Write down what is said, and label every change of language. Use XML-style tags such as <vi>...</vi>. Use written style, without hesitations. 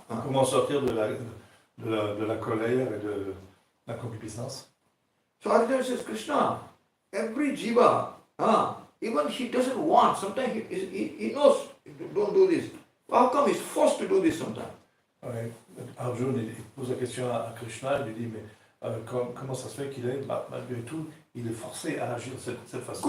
<fr>comment sortir de la colère et de la concupiscence?</fr> <en>So Arjuna says, Krishna, every jiva, even he doesn't want, sometimes he knows, don't do this. How come he's forced to do this sometimes?</en> <fr>Ouais. Arjuna il pose la question à Krishna, il lui dit, mais comment ça se fait qu'il est, malgré tout, il est forcé à agir de cette façon?</fr>